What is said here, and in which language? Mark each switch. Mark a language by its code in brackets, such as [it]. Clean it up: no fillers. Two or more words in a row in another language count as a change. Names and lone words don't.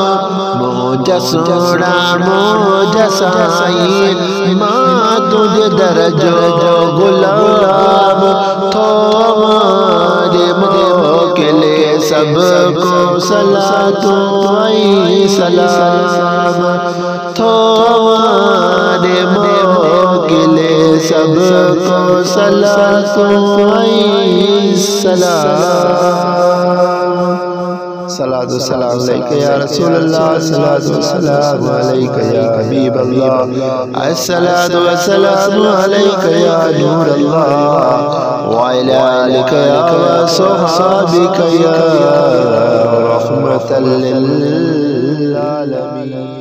[sd] मुझा सोना मुझा साईं मां तुझ दरजो गुलाम थो मोकिले सबको [ar] الصلاة والسلام [sd] थो मोकिले सबको [ar] الصلاة والسلام. الصلاة والسلام عليك يا رسول الله الصلاة والسلام عليك يا حبيب الله الصلاة والسلام عليك يا نور الله وعلى آلك يا أصحابك يا رحمة للعالمين.